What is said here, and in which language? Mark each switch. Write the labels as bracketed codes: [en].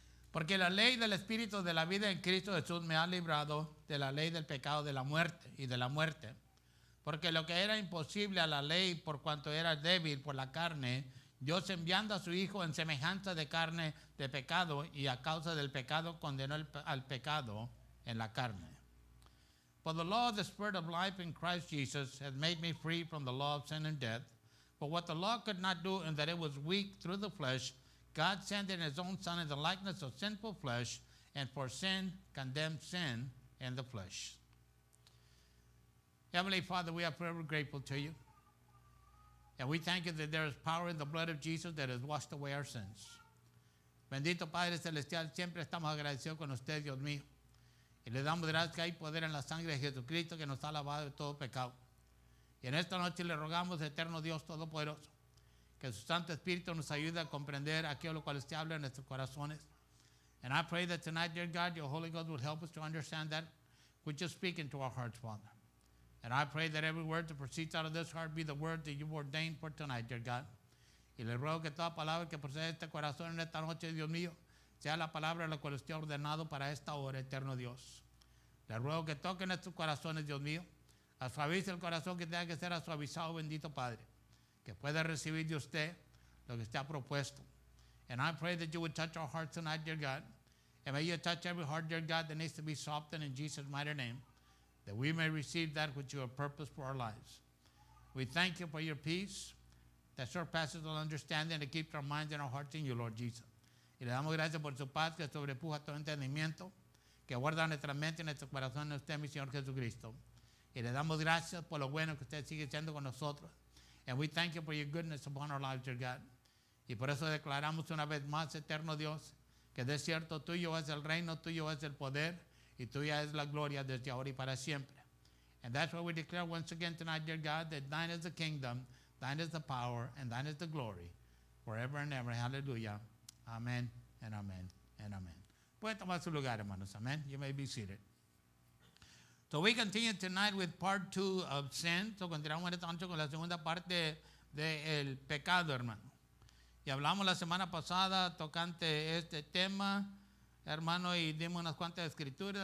[es] Porque la ley del Espíritu de la vida en Cristo Jesús me ha librado de la ley del pecado de la muerte y de la muerte. Porque lo que era imposible a la ley por cuanto era débil por la carne, Dios enviando a su Hijo en semejanza de carne de pecado y a causa del pecado condenó al pecado en la carne. [en] For the law of the Spirit of life in Christ Jesus has made me free from the law of sin and death. But what the law could not do, in that it was weak through the flesh, God sent in his own Son in the likeness of sinful flesh, and for sin condemned sin in the flesh. Heavenly Father, we are forever grateful to you. And we thank you that there is power in the blood of Jesus that has washed away our sins. [es] Bendito Padre Celestial, siempre estamos agradecidos con usted, Dios mío. Y le damos gracias que hay poder en la sangre de Jesucristo que nos ha lavado de todo pecado. Y en esta noche le rogamos, eterno Dios Todopoderoso, que su Santo Espíritu nos ayude a comprender aquello lo cual usted habla en nuestros corazones. [en] And I pray that tonight, dear God, your Holy Ghost will help us to understand that which you speak into our hearts, Father. And I pray that every word that proceeds out of this heart be the word that you've ordained for tonight, dear God. [es] Y le ruego que toda palabra que procede de este corazón en esta noche, Dios mío, sea la palabra la cual usted ha ordenado para esta hora, eterno Dios. Le ruego que toque nuestros corazones, Dios mío. Suavice el corazón que tenga que ser suavizado, bendito Padre. Que pueda recibir de usted lo que usted ha propuesto. [en] And I pray that you would touch our hearts tonight, dear God. And may you touch every heart, dear God, that needs to be softened in Jesus' mighty name. That we may receive that which you have purposed for our lives. We thank you for your peace that surpasses all understanding, that keeps our minds and our hearts in you, Lord Jesus. [es] Y le damos gracias por su paz que sobrepuja todo entendimiento, que guarda nuestra mente y nuestro corazón en usted, mi Señor Jesucristo. Y le damos gracias por lo bueno que usted sigue siendo con nosotros. [en] And we thank you for your goodness upon our lives, dear God. [es] Y por eso declaramos una vez más, eterno Dios, que de cierto tuyo es el reino, tuyo es el poder, y tuya es la gloria desde ahora y para siempre. [en] And that's why we declare once again tonight, dear God, that thine is the kingdom, thine is the power, and thine is the glory, forever and ever. Hallelujah. Amen, and amen, and amen. [es] Puede tomar su lugar, hermanos. [en] Amen. You may be seated. So we continue tonight with part 2 of sin. [es] So continuamos esta noche con la segunda parte del pecado, hermano. Y hablamos la semana pasada tocante este tema, hermano, y dimos unas cuantas escrituras.